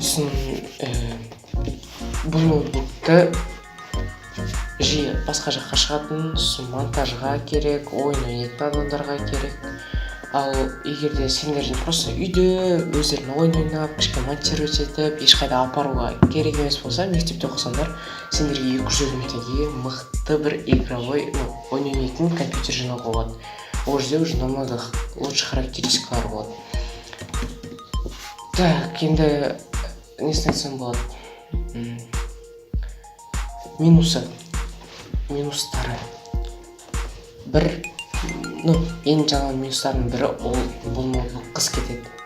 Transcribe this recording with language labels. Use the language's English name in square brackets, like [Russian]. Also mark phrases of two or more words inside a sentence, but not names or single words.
[Kazakh] Сосын бұл ноутбукты жиі басқа жаққа шығатын, монтажға керек, ойын ойнайтын адамдарға керек. Ал егерде сендердің просто үйде өздерін ойын ойнап, кішкене монтировать етіп, ешқайда апаруға керек емес болса, мектепте оқысаңдар, сендерге 250 мың теңгеге мықты бір игровой ойын ойнайтын компьютер жинауға болады. Ол жерде [Russian] уже намного лучше [Kazakh] характеристикалар болады. Енді несін айтсам болады? Минустары. Ең жаңа минустардың бірі ол бұл ноутбук қыс кетеді.